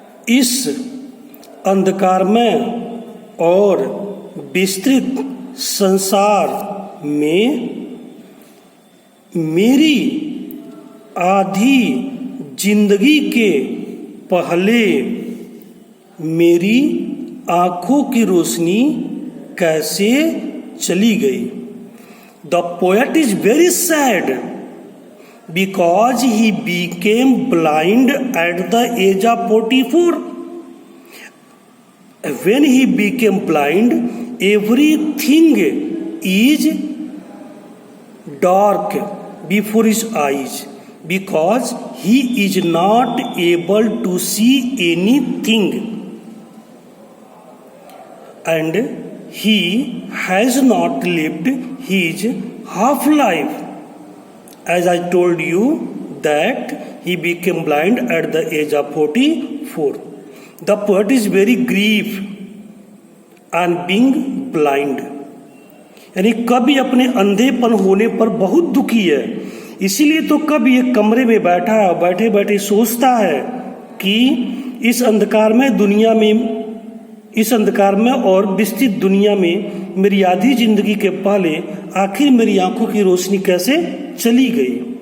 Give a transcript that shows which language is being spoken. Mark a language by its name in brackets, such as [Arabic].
[Hindi] इस अंधकार में और विस्तृत संसार में मेरी आधी जिंदगी के पहले मेरी आंखों की रोशनी कैसे चली गई। [English] The poet is very sad because he became blind at the age of 44. When he became blind, everything is dark before his eyes, because he is not able to see anything, and he has not lived his half life. As I told you that he became blind at the age of 44. The poet is very grief and being blind. [Hindi] यानी कवि अपने अंधेपन होने पर बहुत दुखी है। इसीलिए तो कवि एक कमरे में बैठे बैठे सोचता है कि इस अंधकार में दुनिया में, इस अंधकार में और विस्तृत दुनिया में मेरी आधी जिंदगी के पहले आखिर मेरी आंखों की रोशनी कैसे चली गई।